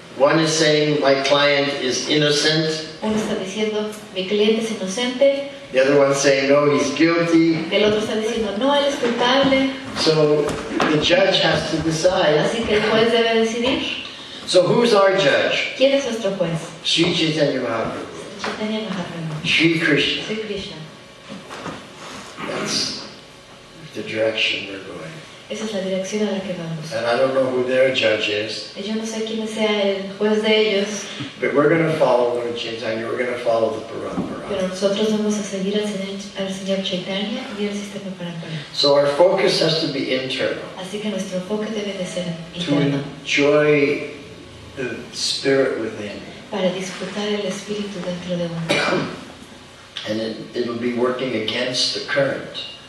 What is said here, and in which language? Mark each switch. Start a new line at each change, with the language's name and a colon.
English: One is saying my client is innocent.
Spanish: Uno está diciendo, mi cliente es inocente.
English: The other one saying, no, he's guilty.
Spanish: El otro está diciendo, no, él es culpable.
English: So the judge has to decide.
Spanish: Así que el juez debe decidir.
English: So who's our judge?
Spanish: ¿Quién es nuestro juez?
English: Sri Chaitanya Mahaprabhu.
Spanish: Chaitanya Mahaprabhu.
English: Sri Krishna.
Spanish: Sri Krishna.
English: That's the direction we're going.
Spanish: Esa es la dirección a la que vamos.
English: And I don't know who their judge is.
Spanish: Yo no sé quién sea el juez de ellos.
English: But we're going to follow Lord Chaitanya. We're going to follow the parampara.
Spanish: Pero nosotros vamos a seguir al Señor Chaitanya y el sistema parampara.
English: So our focus has to be internal.
Spanish: Así que nuestro enfoque debe de ser
English: To
Spanish: interno.
English: enjoy the spirit within.
Spanish: Para disfrutar el espíritu dentro de uno.
English: And it'll be working against the current.